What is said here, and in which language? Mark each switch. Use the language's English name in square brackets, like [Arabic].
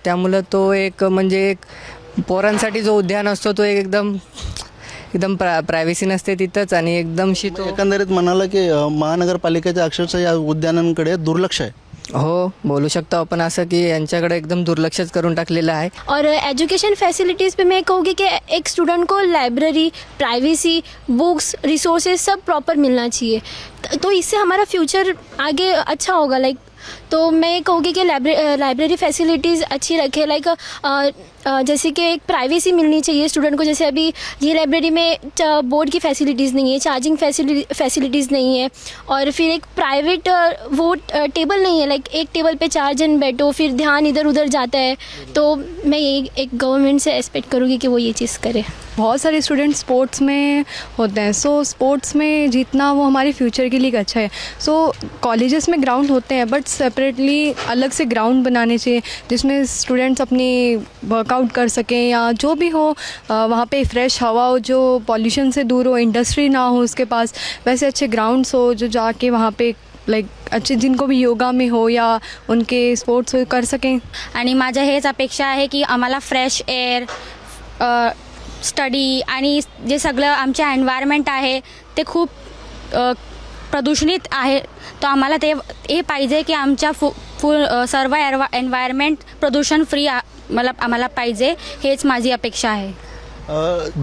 [Marathi] त्यामुळं तो एक म्हणजे एक पोरांसाठी जो उद्यान असतो तो एकदम प्रायव्हसी नसते तिथंच आणि एकदम एकंदरीत म्हणाला की महानगरपालिकेच्या अक्षरशः या उद्यानांकडे दुर्लक्ष आहे। हो, बोलू शकतो आपण असं की यांच्याकडे एकदम दुर्लक्षच करून टाकलेलं आहे। [Hindi] और एजुकेशन फैसिलिटीज़ पे मैं कहूँगी कि एक स्टूडेंट को लाइब्रेरी, प्राइवेसी, बुक्स, रिसोर्सेज सब प्रॉपर मिलना चाहिए, तो इससे हमारा फ्यूचर आगे अच्छा होगा। तो मैं कहूँगी कि लाइब्रेरी फैसिलिटीज़ अच्छी रखे, जैसे कि एक प्राइवेसी मिलनी चाहिए स्टूडेंट को। जैसे अभी ये लाइब्रेरी में बोर्ड की फैसिलिटीज़ नहीं है, चार्जिंग फैसिलिटीज़ नहीं है, और फिर एक प्राइवेट वो टेबल नहीं है, एक टेबल पे 4 जन बैठो, फिर ध्यान इधर उधर जाता है। तो मैं ये एक गवर्नमेंट से एक्सपेक्ट करूँगी कि वो ये चीज़ करे। बहुत सारे स्टूडेंट स्पोर्ट्स में होते हैं, सो स्पोर्ट्स में जीतना वो हमारे फ्यूचर के लिए अच्छा है। सो कॉलेजेस में ग्राउंड होते हैं, बट सेपरेटली अलग से ग्राउंड बनाने चाहिए जिसमें स्टूडेंट्स अपनी वर्कआउट कर सकें, या जो भी हो वहाँ पे फ्रेश हवा हो, जो पॉल्यूशन से दूर हो, इंडस्ट्री ना हो उसके पास, वैसे अच्छे ग्राउंड्स हो जो जाके वहाँ पे अच्छे जिनको भी योगा में हो या उनके स्पोर्ट्स कर सकें। [Marathi] आणि माझ्या हेच अपेक्षा आहे की आम्हाला फ्रेश एअर, स्टडी आणि जे सगळं आमच्या एन्व्हायरमेंट आहे ते खूप प्रदूषित आहे, तो आम्हाला हे पाहिजे की आमच्या सर्व एन्व्हायरमेंट प्रदूषण फ्री आम्हाला पाहिजे, हेच माझी अपेक्षा आहे।